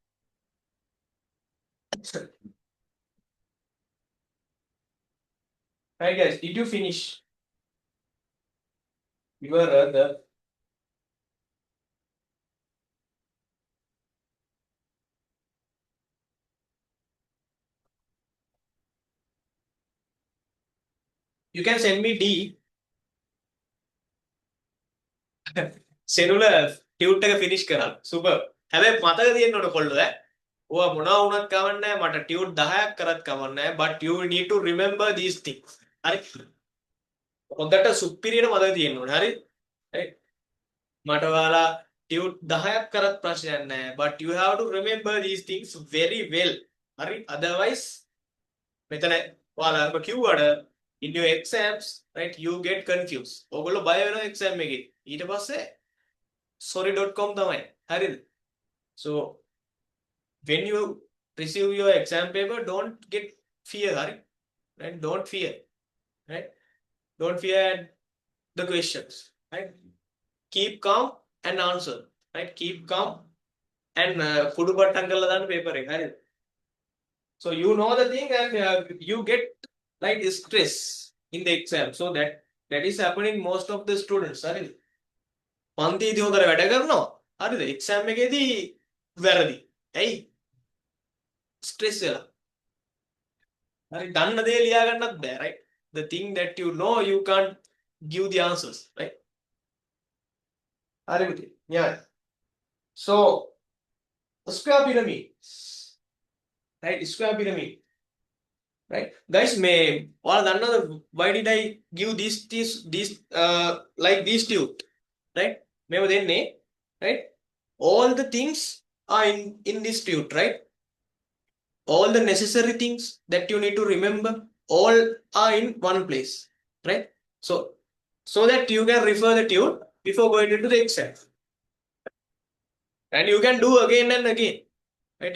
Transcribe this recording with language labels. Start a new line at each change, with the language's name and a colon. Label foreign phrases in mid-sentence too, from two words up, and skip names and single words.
English: Right, guys, did you finish your you can send me D. Cellular tute එක finish කරන්න. Super.
Sinhala: හැබැයි මතක තියෙන්න ඕන කොල්ලෝ ඔයා මොනවා වුණත් කවන්නේ නැහැ. මට ටියුට් 10ක් කරත් කවන්නේ නැහැ.
English: But you need to remember these things.
Sinhala: හරි. හොඳට සුපිරියට මතක තියෙන්න ඕනේ. හරි. right? මට ඔයාලා ටියුට් 10ක් කරත් ප්‍රශ්නයක් නැහැ.
English: But you have to remember these things very well. හරි. Otherwise
Sinhala: මෙතන ඔයාලා කිව්වට
English: in your exams, right, you get confused.
Sinhala: ඔයගොල්ලෝ බය වෙනවා exam එකේ. ඊට පස්සේ sorry.com තමයි. හරිද?
English: So when you receive your exam paper, don't get fear. Hari. Right? Don't fear. Right? Don't fear the questions. Right? Keep calm and answer. Right? Keep calm and
Sinhala: කුඩු පට්ටම් කල්ලා දාන paper එක. හරිද?
English: So you know the thing and you get like stress in the exam. So that is happening most of the students.
Sinhala: හරිද? පන්තියේදී හොඳට වැඩ කරනවා. හරිද? exam එකේදී වැරදි. ඇයි? stress වෙලා. හරි දන්න දේ ලියා ගන්නත් බෑ,
English: right? The thing that you know, you can't give the answers, right?
Sinhala: හරි පුතේ.
English: Yeah. So square pyramid. Right? Square pyramid. Right? Guys, may
Sinhala: ඔයාලා දන්නවද
English: why did I give this like this tube? Right?
Sinhala: මේව දෙන්නේ,
English: right? All the things are in this tube, right? All the necessary things that you need to remember, all are in one place, right? So that you can refer the tune before going into the exam, and you can do again and again, right?